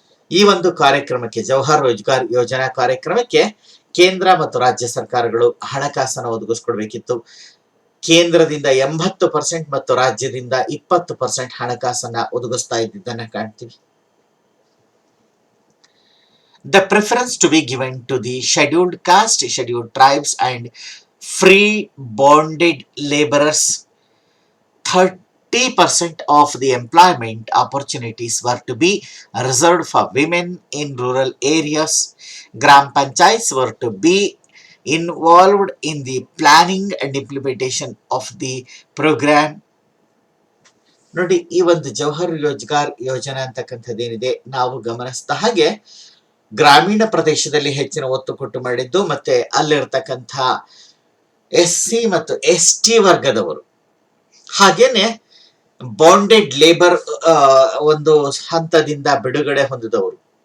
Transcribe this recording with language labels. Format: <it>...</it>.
<kn>ಈ ಒಂದು ಕಾರ್ಯಕ್ರಮಕ್ಕೆ, ಜವಹರ್ ರೋಜ್ಗಾರ್ ಯೋಜನಾ ಕಾರ್ಯಕ್ರಮಕ್ಕೆ ಕೇಂದ್ರ ಮತ್ತು ರಾಜ್ಯ ಸರ್ಕಾರಗಳು ಹಣಕಾಸನ್ನು ಒದಗಿಸ್ಕೊಡ್ಬೇಕಿತ್ತು. ಕೇಂದ್ರದಿಂದ 80% ಮತ್ತು ರಾಜ್ಯದಿಂದ 20% ಹಣಕಾಸನ್ನ ಒದಗಿಸ್ತಾ ಇದ್ದಿದ್ದನ್ನ ಕಾಣ್ತೀವಿ.</kn> <en>The preference to be given to the scheduled caste, scheduled tribes and free bonded laborers. 30% of the employment opportunities were to be reserved for women in rural areas. Gram Panchayats were to be involved in the planning and implementation of the program.</en> <kn>ನೋಡಿ, ಈ ಒಂದು ಜವಹರ್ ರೋಜ್ಗಾರ್ ಯೋಜನಾ ಅಂತಕ್ಕಂಥದ್ದೇನಿದೆ, ನಾವು ಗಮನಿಸಿದ ಹಾಗೆ ಗ್ರಾಮೀಣ ಪ್ರದೇಶದಲ್ಲಿ ಹೆಚ್ಚಿನ ಒತ್ತು ಕೊಟ್ಟು ಮಾಡಿದ್ದು, ಮತ್ತೆ ಅಲ್ಲಿರ್ತಕ್ಕಂಥ SC ಮತ್ತು ST ವರ್ಗದವರು, ಹಾಗೇನೆ ಬಾಂಡೆಡ್ ಲೇಬರ್ ಒಂದು ಹಂತದಿಂದ ಬಿಡುಗಡೆ ಹೊಂದಿದವರು,</kn>